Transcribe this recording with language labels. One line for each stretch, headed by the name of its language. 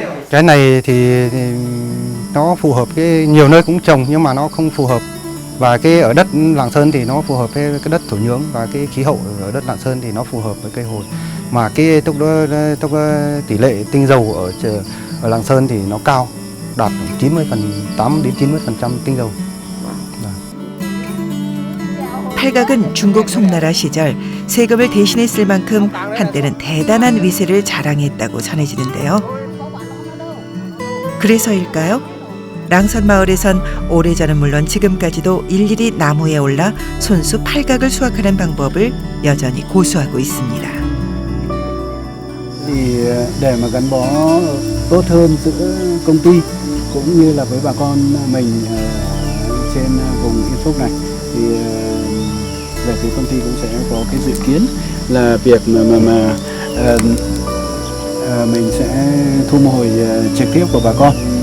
Vietnamese: Cái này thì nó phù hợp cái nhiều nơi cũng trồng nhưng mà nó không phù hợp, và cái ở đất Lạng Sơn thì nó phù hợp với cái đất thổ nhưỡng, và cái khí hậu ở đất Lạng Sơn thì nó phù hợp với cây hồi, mà cái tốc tỷ lệ tinh dầu ở Lạng Sơn thì nó cao, đạt 8 đến 90% tinh dầu.
Korean: 팔각은 중국 송나라 시절 세금을 대신했을 만큼 한때는 대단한 위세를 자랑했다고 전해지는데요. 그래서일까요? 랑선 마을에선 오래전은 물론 지금까지도 일일이 나무에 올라 손수 팔각을 수확하는 방법을 여전히 고수하고 있습니다.
Vietnamese: Thì để mà gắn bó tốt hơn giữa công ty cũng như là với bà con mình trên vùng Yên Phúc này, thì về phía công ty cũng sẽ có cái dự kiến là việc mà mình sẽ thu mua trực tiếp của bà con.